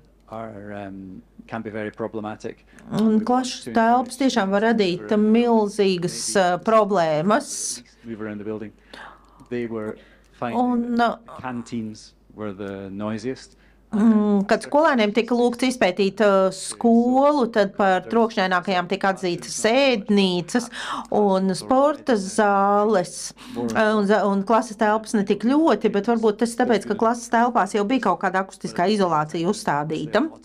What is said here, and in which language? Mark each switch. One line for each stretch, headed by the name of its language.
English: Can be very problematic. Un klases telpas tiešām var radīt milzīgas problēmas. We were in the building. They were finding the canteens were the noisiest.
Latvian: Kad skolēniem tika lūgts izpētīt skolu, tad par trokšņainākajām tika atzītas sēdnīcas un sporta zāles. Un klases telpas ne tik ļoti, bet varbūt tas tāpēc, ka klases telpās jau bija kaut kāda akustiskā izolācija uzstādīta.